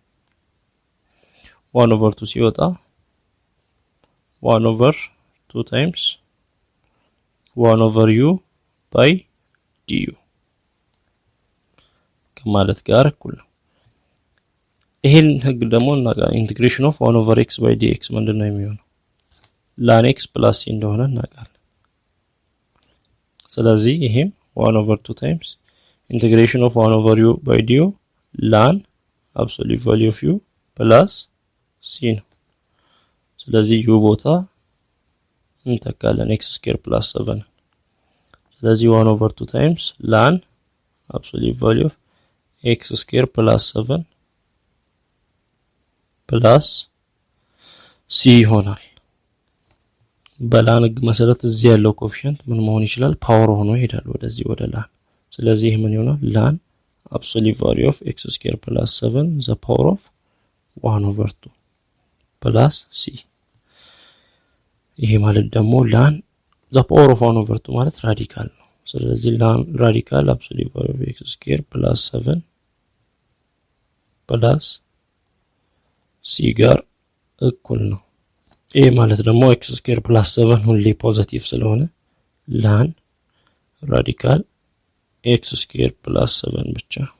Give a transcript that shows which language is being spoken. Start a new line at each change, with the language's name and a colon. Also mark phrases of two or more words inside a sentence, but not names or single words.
Amharic: 1/2 ሲወጣ
English: 1/2 times 1/u/du
Amharic: ከማለት ጋር እኩል ነው ይሄን ህግ ደግሞ እናውቃለን
English: integration of 1/x/dx
Amharic: ምንድነው የሚሆነው ln x + c እንደሆነ እናውቃለን ስለዚህ ይሄም
English: 1/2 times integration of 1/u/du ln absolute value of u plus c
Amharic: ነው ስለዚህ u ቦታ እንተካለን
English: x² + 7 ስለዚህ 1/2 times ln absolute value of x² + 7 plus c
Amharic: ይሆናል በላን ህግ መሰረት እዚህ ያለው ኮኤፊሺየንት ምን መሆን ይችላል ፓወር ሆኖ ይሄዳል ወደዚህ ወደ ላን ስለዚህ ምን ይሆናል
English: ln absolute value of x² + 7 the power of 1/2 plus c
Amharic: ይሄ ማለት ደግሞ
English: ln the power of 1/2
Amharic: ማለት ራዲካል ነው ስለዚህ ln ራዲካል
English: absolute value of x² + 7 plus c
Amharic: ጋር እኩል ነው ይሄ ማለት ደግሞ x² + 7 ሁሌ ፖዚቲቭ ስለሆነ ln ራዲካል x² + 7 ብቻ